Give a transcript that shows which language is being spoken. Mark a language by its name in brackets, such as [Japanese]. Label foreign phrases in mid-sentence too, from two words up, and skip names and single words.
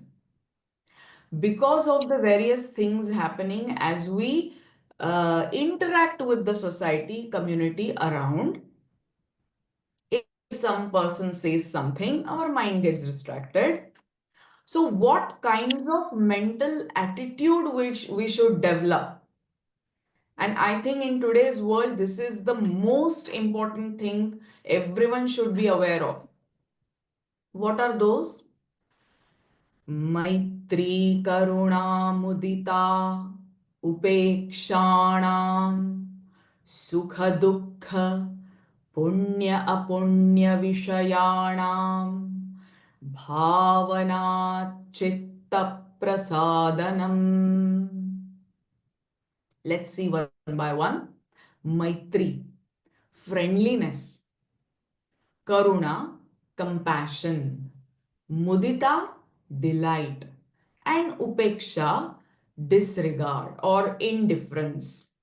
[English] Because of the various things happening as we interact with the society, community around, if some person says something, our mind gets distracted. So, what kinds of mental attitude which we should develop? And I think in today's world, this is the most important thing everyone should be aware of. What are those? [Sanskrit] Maitri, Karuna, Mudita, Upekshanam, Sukha, Dukha, Punya, Apunya, Vishayanam, Bhavana, Chitta, Prasadanam. [English] Let's see one by one. Maitri, friendliness. Karuna, compassion. Mudita, delight. And Upeksha, disregard or indifference.